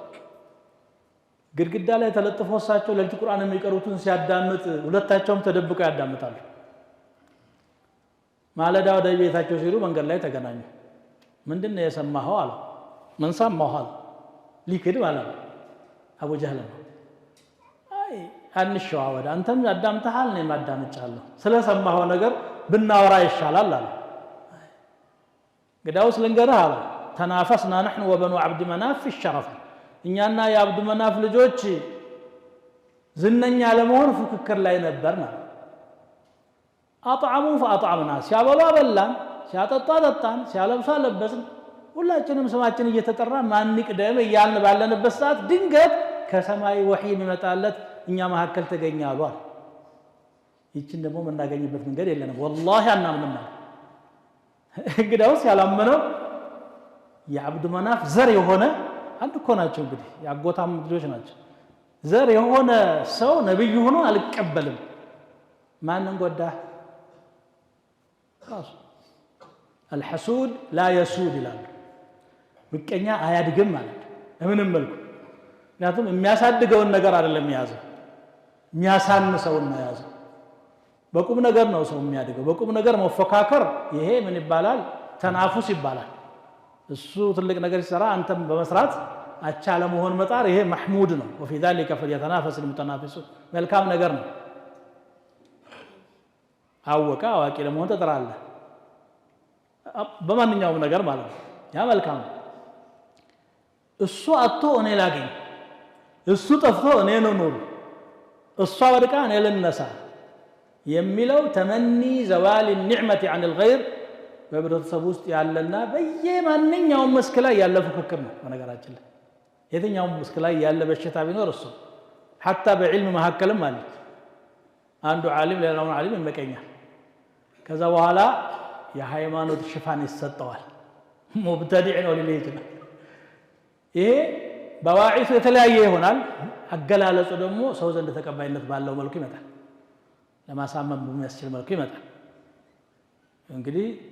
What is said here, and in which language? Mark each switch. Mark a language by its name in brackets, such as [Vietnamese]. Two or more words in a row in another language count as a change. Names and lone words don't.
[Amharic] ግድግዳ ላይ ተለጥፎ እሳቸው ለሊት ቁርአን የሚቀሩትን ሲያዳምጥ ሁለታቸውም ተደብቀው ያዳምጣሉ። ማለዳ ወደ ቤታቸው ሲሉ መንገድ ላይ ተገናኙ። ምንድነው የሰማኸው አለ። ምን ሰማሁ አለ። ሊክድ ማለት ነው። አቡ ጀህል ነው። አይ አንሸዋወድ፣ አንተም ያዳምጣሃል እኔም አዳምጫለሁ፣ ስለሰማኸው ነገር ብናወራ ይሻላል አለ። ግዳውስ ልንገርህ አለ። ተናፈስና [Arabic] نحن وبنو عبد مناف في الشرف። [Amharic] እኛና የአብዱ መናፍ ልጆች ዝነኛ ለመሆን ፉክክር ላይ ነበርና [Arabic] أطعموا فأطعمنا፣ [Amharic] ሲያበሉ አበላን፣ ሲያጠጡ አጠጣን፣ ሲያለብሱ አለበስን። ሁላችንም ስማችን እየተጠራ ማን ይቅደም እያልን ባለንበት ሰዓት ድንገት ከሰማይ ወህይ የሚመጣለት እኛ መካከል ተገኘ አሉ። ይችን ደግሞ የምናገኝበት መንገድ የለንም፣ ወላሂ አናምንም። እንግዲያውስ ያላመነው የአብዱ መናፍ ዘር የሆነ አንድ እኮ ናቸው። እንግዲህ ያጎታም ልጆች ናቸው። ዘር የሆነ ሰው ነብይ ሆኖ አልቀበልም። ማንን ጎዳ? ራሱ [Arabic] الحسود لا يسود [Amharic] ይላል። ምቀኛ አያድግም ማለት ምንም መልኩ። ምክንያቱም የሚያሳድገውን ነገር አይደለም የያዘው፣ የሚያሳንሰውን ነው የያዘው። በቁም ነገር ነው ሰው የሚያድገው። በቁም ነገር መፎካከር ይሄ ምን ይባላል? ተናፉስ ይባላል። እሱ ትልቅ ነገር ሲሰራ አንተም በመስራት አቻ ለመሆን መጣር ይሄ محمود ነው። [Arabic] وفي ذلك فليتنافس المتنافسون [Amharic] መልካም ነገር ነው። አወቀ አዋቂ ለመሆን ተጠራለህ በማንኛውም ነገር ማለት ነው። ያ መልካም ነው። እሱ አጥቶ እኔ ላገኝ፣ እሱ ጠፍቶ እኔ ልኑር፣ እሷ ወድቃ እኔ ልነሳ የሚለው [Arabic] تمني زوال النعمة عن الغير [Amharic] በህብረተሰብ ውስጥ ያለና በየማንኛውም መስክ ላይ ያለ ፉክክር ነው። በነገራችን ላይ የትኛውም መስክ ላይ ያለ በሽታ ቢኖር እሱ حتى በዕልም መካከልም አለ። አንዱ ዓሊም ሌላውን ዓሊም ይመቀኛል። ከዛ በኋላ የሃይማኖት ሽፋን ይሰጠዋል። ሙብተዲዕ ነው ሊል ይችላል። ይሄ በዋዒቱ የተለያየ ይሆናል። አገላለጹ ደግሞ ሰው ዘንድ ተቀባይነት ባለው መልኩ ይመጣል። ለማሳመን በሚያስችል መልኩ ይመጣል። እንግዲህ